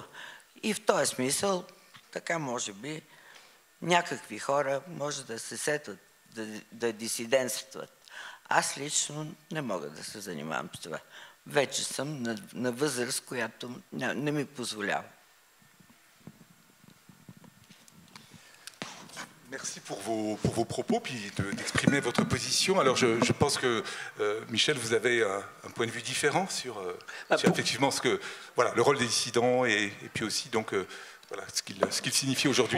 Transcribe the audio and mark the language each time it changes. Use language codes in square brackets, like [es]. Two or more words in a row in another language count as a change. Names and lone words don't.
[bg] И в този смисъл, така може би, някакви хора може да се сетят да дисидентстват. Аз лично не мога да се занимавам с това. Вече съм на възраст, която не ми позволява. [fr] Merci pour vos propos, puis d'exprimer votre position. Alors je pense que, Michel, vous avez un point de vue différent sur effectivement voilà, le rôle des dissidents et puis aussi donc, voilà, ce qu'il signifie aujourd'hui.